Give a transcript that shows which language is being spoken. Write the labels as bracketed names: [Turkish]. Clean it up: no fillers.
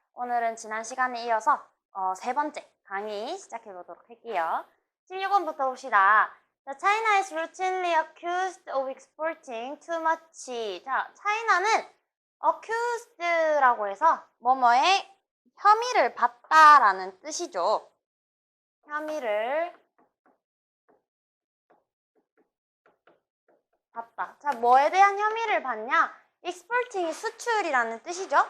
[Korean] 오늘은 지난 시간에 이어서 세 번째 강의 시작해 보도록 할게요. 16번부터 봅시다. [English] 자, China is routinely accused of exporting too much. [Korean] 자, 차이나는 accused라고 해서 뭐뭐에 혐의를 받다라는 뜻이죠. 혐의를 받다. 자, 뭐에 대한 혐의를 받냐? exporting이 수출이라는 뜻이죠.